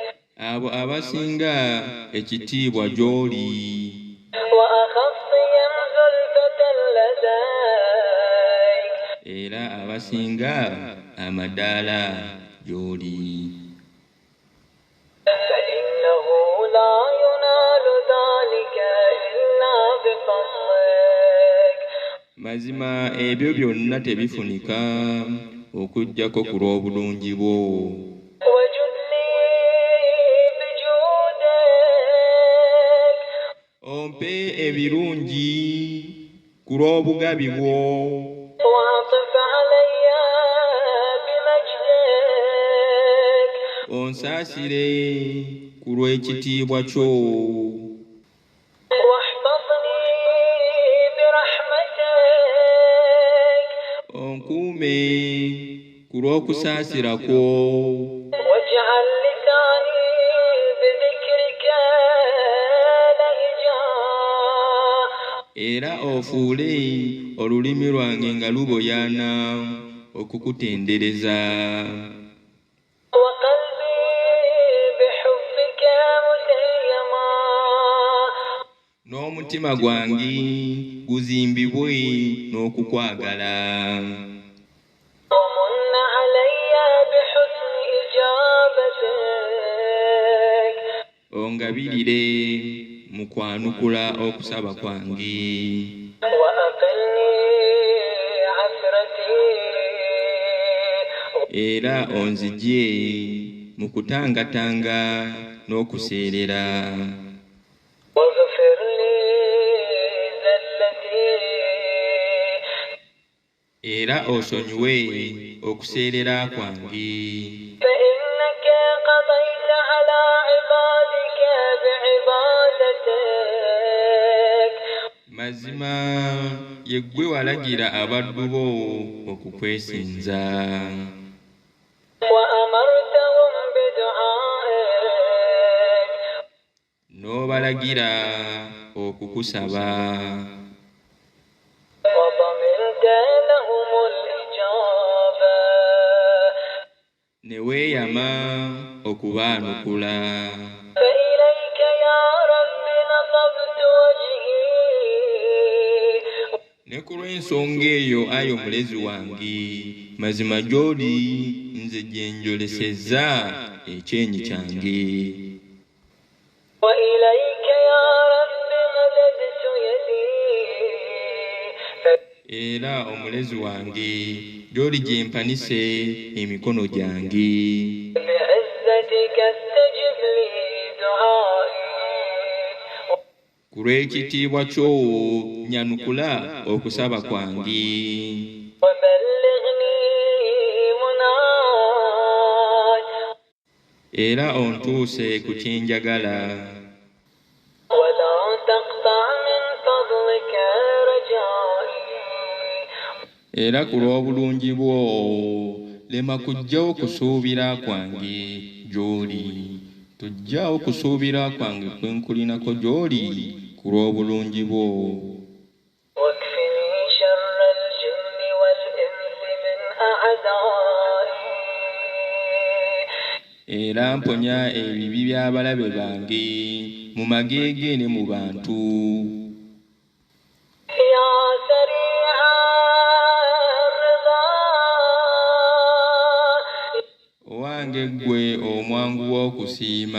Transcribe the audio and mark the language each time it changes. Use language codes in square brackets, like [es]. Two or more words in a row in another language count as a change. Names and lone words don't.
[lg] abo abasinga ekitiibwa gy'oli. [ar] وأخصهم زلفة لديك [lg] era abasinga amadaala gy'oli. [ar] فإنه لا ينال ذلك إلا بفضلك [lg] mazima ebyo byonna tebifunika okuggyako ku lw'obulungi bwo. [ar] وجد لي بجودك [lg] ompe ebirungi ku lw'obugabi bwo. [ar] وعطف علي بمجدك [lg] onsaasire ku lw'ekitiibwa kyo. [ar] واحفظني برحمتك [lg] onkuume ku lw'okusaasira kwo. [ar] واجعل لساني بذكرك لهجا [lg] era ofuule olulimi lwange nga luboyaana okukutendereza. [ar] وقلبي بحبك متيما [lg] n'omutima gwange guzimbibwe n'okukwagala. [ar] ومن علي بحسن إجابتك [lg] ongabirire mu kwanukula okusaba kwange. [ar] وأقلني عثرتي [lg] era onzigye mu kutangatanga n'okuseerera. [ar] واغفر لي زلتي [lg] era osonyiwe okuseerera kwange. [ar] فإنك قضيت على عبادك بعبادتك [lg] mazima yeggwe walagira abaddu bo okukwesinza. [ar] وأمرتهم بدعائك [lg] balagira okukusaba [ar] وضمنت لهم الإجابة [lg] ne weeyama okubaanukula [ar] فإليك يا رب نصبت وجهي [lg] ne ku lw'ensonga eyo ayi omulezi wange mazima gy'oli nze gye njolesezza ekyenyi kyange [ar] وإليك يا رب مددت يدي [lg] era omulezi wange gy'oli gye mpanise emikono gyange [ar] بعزتك استجب لي دعائي [lg] ku lw'ekitiibwa kyo nyanukula okusaba kwange [ar] وبلغني مناي [lg] era ontuuse ku kyenjagala [ar] ولا تقطع من فضلك رجائي [lg] era ku lw'obulungi bwo lema kuggyawo kusuubira kwange gy'oli tujjawo kusuubira kwange kwe nkulinako gy'oli ku lw'obulungi bwo [ar] واكفني شر الجن والإنس من أعدائي [lg] era mponya ebibi by'abalabe bange mu mageege ne mu bantu [ar] يا سريع الرضا [lg] owange ggwe omwangu w'okusiima